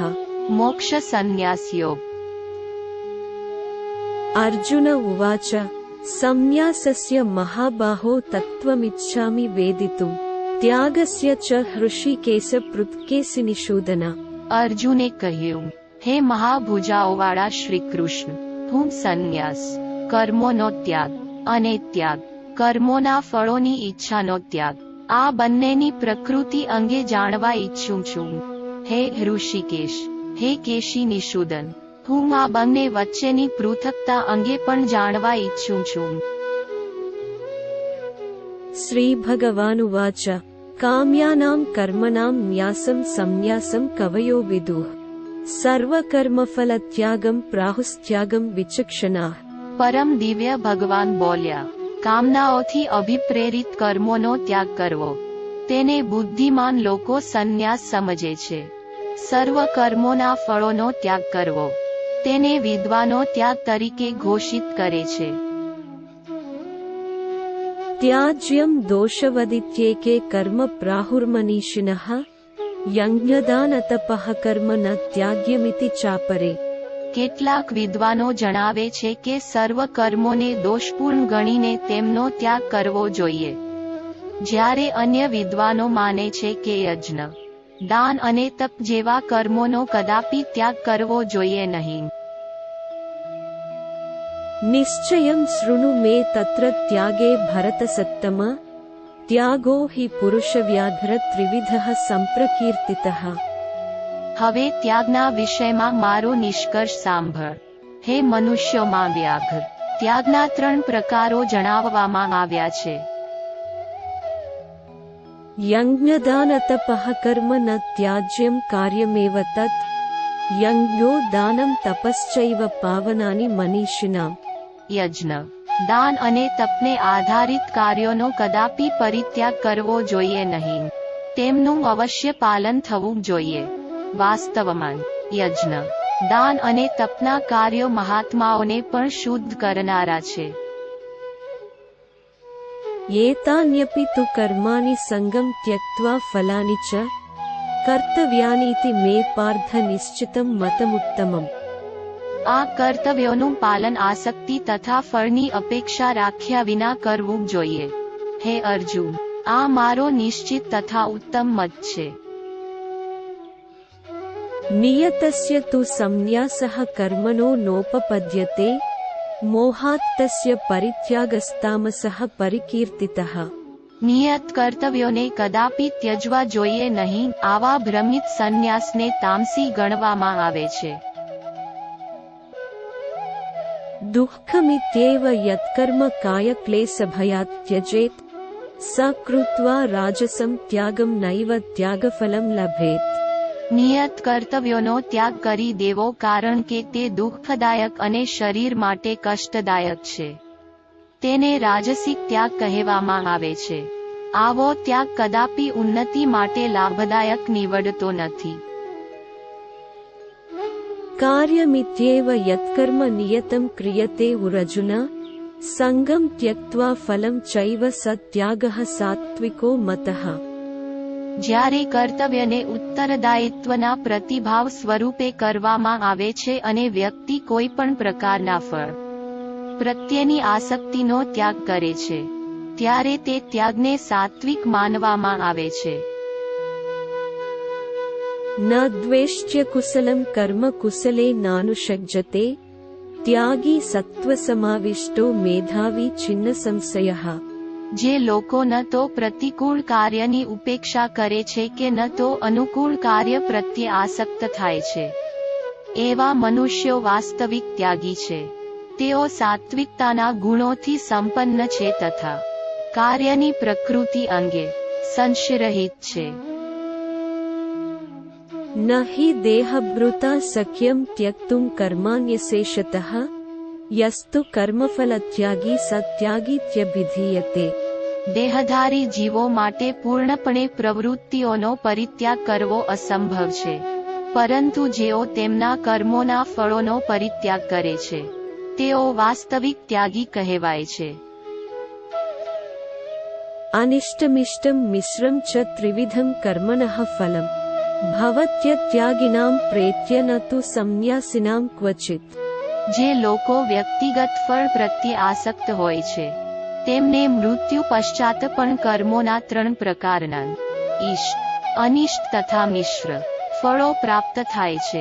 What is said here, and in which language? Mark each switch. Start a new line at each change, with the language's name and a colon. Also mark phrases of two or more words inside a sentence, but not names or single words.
Sanskrit: मोक्षसंन्यासयोग। अर्जुन उवाच संन्यासस्य महाबाहो तत्त्वमिच्छामि वेदितुं त्यागस्य च ऋषिकेश पृथ्केशिनिषूदन।
Gujarati: अर्जुने કહ્યું, હે મહાભુજાઓવાળા શ્રી કૃષ્ણ, હું સંન્યાસ, કર્મોનો ત્યાગ અને ત્યાગ કર્મોના ફળોની ઈચ્છાનો ત્યાગ આ બંનેની પ્રકૃતિ અંગે જાણવા ઈચ્છું છું. હે ઋષિકેશ, હે કેશી નિષૂદન, હું આ બંને વચ્ચેની પૃથકતા અંગે પણ જાણવા ઈચ્છું છું.
Sanskrit: श्री भगवानुवाच काम्यानां कर्मणां न्यासं संन्यासं कवयो विदुः सर्वकर्मफलत्यागं प्राहुस्त्यागं विचक्षणाः.
Gujarati: પરમ દિવ્ય ભગવાન બોલ્યા, કામનાઓથી અભિપ્રેરિત કર્મોનો ત્યાગ કરવો તેને બુદ્ધિમાન લોકો સંન્યાસ સમજે છે. સર્વ કર્મોના ફળોનો ત્યાગ કરવો તેને વિદ્વાનો ત્યાગ તરીકે ઘોષિત કરે છે.
Sanskrit: त्याज्यं दोषवदित्येके कर्म प्राहुर्मनीषिणः यज्ञदानतपः कर्म न त्याग्यमिति चापरे.
Gujarati: કેટલાક વિદ્વાનો જણાવે છે કે સર્વ કર્મોને દોષપૂર્ણ ગણીને તેમનો ત્યાગ કરવો જોઈએ, જ્યારે અન્ય વિદ્વાનો માને છે કે યજ્ઞ, દાન અને તપ જેવા કર્મોનો કદાપી ત્યાગ કરવો જોઈએ નહીં.
Sanskrit: निश्चयं शृणु मे तत्र त्यागे भरतसत्तम त्यागो हि पुरुषव्याघ्र त्रिविधः संप्रकीर्तितः.
Gujarati: હવે ત્યાગના વિષયમાં મારો નિષ્કર્ષ સાંભળ. હે મનુષ્યોમાં વ્યાઘ્ર, ત્યાગના 3 પ્રકારો જણાવવામાં આવ્યા છે.
Sanskrit: यज्ञदानतपः कर्म न त्याज्यं कार्यमेव तत् यज्ञो दानं तपश्चैव पावनानि मनीषिणाम्.
Gujarati: યજ્ઞ, દાન અને તપને આધારિત કાર્યોનો કદાપી પરિત્યાગ કરવો જોઈએ નહીં, તેમનું અવશ્ય પાલન થવું જોઈએ. વાસ્તવમાં યજ્ઞ, દાન અને તપના કાર્યો મહાત્માઓને પણ શુદ્ધ કરનારા છે.
Sanskrit: एतान्यपि तु कर्माणि संगं त्यक्त्वा फलानि च कर्तव्यानीति मे पार्थ निश्चितं मतमुत्तमम्.
Gujarati: આ કર્તવ્યોનું પાલન આસક્તિ તથા ફળની અપેક્ષા રાખ્યા વિના કરવું જોઈએ. હે અર્જુન, આ મારો નિશ્ચિત તથા ઉત્તમ મત છે.
Sanskrit: नियतस्य तु संन्यासः कर्मणो नोपपद्यते मोहात् तस्य परित्यागस्तामसः परिकीर्तितः.
Gujarati: નિયત કર્તવ્યોને કદાપી ત્યજવા જોઈએ નહીં, આવા ભ્રમિત સંન્યાસને તામસી ગણવામાં આવે છે.
Sanskrit: दुःखमित्येव यत्कर्म कायक्लेशभयात् त्यजेत् स कृत्वा राजसं त्यागं नैव त्यागफलं लभेत्.
Gujarati: નિયત કર્તવ્યોનો ત્યાગ કરી દેવો, કારણ કે તે દુઃખદાયક અને શરીર માટે કષ્ટદાયક છે. તેને રાજસિક ત્યાગ કહેવામાં આવે છે. આવો ત્યાગ કદાપી ઉન્નતિ માટે લાભદાયક નીવડતો નથી.
Sanskrit: कार्यमित्येव यत्कर्म नियतं क्रियते उरजुन संगं त्यक्त्वा फलं चैव स त्यागः सात्विको मतः.
Gujarati: જ્યારે કર્તવ્યને ઉત્તરદાયિત્વના પ્રતિભાવ સ્વરૂપે કરવામાં આવે છે અને વ્યક્તિ કોઈ પણ પ્રકારના ફળ પ્રત્યેની આસક્તિનો ત્યાગ કરે છે, ત્યારે તે ત્યાગને સાત્વિક માનવામાં આવે છે.
Sanskrit: न द्वेष्ट्य कुशलं कर्म कुशले नानुषज्यते त्यागी सत्त्वसमाविष्टो मेधावी छिन्न संशयः.
Gujarati: જે લોકો ન તો પ્રતિકૂળ કાર્યની ઉપેક્ષા કરે છે કે ન તો અનુકૂળ કાર્ય પ્રત્યે આસક્ત થાય છે, એવા મનુષ્યો વાસ્તવિક ત્યાગી છે. તેઓ સાત્વિકતાના ગુણોથી સંપન્ન છે તથા કાર્યની પ્રકૃતિ અંગે સંશયરહિત છે.
Sanskrit: न हि देहभृता शक्यं त्यक्तुं कर्माण्यशेषतः यस्तु कर्मफलत्यागी स त्यागीत्यभिधीयते.
Gujarati: દેહધારી જીવો માટે પૂર્ણપણે પ્રવૃત્તિઓનો પરિત્યાગ કરવો અસંભવ છે, પરંતુ જેઓ તેમના કર્મોના ફળોનો પરિત્યાગ કરે છે તેઓ વાસ્તવિક ત્યાગી કહેવાય છે.
Sanskrit: अनिष्टमिष्टं मिश्रं च त्रिविधं कर्मणः फलम् भवत्यत्यागिनां प्रेत्य न तु संन्यासिनां क्वचित्.
Gujarati: જે લોકો વ્યક્તિગત ફળ પ્રત્યે આસક્ત હોય છે તેમને મૃત્યુ પશ્ચાત પણ કર્મોના 3 પ્રકારના ઈષ્ટ, અનિષ્ટ તથા મિશ્ર ફળો પ્રાપ્ત થાય છે.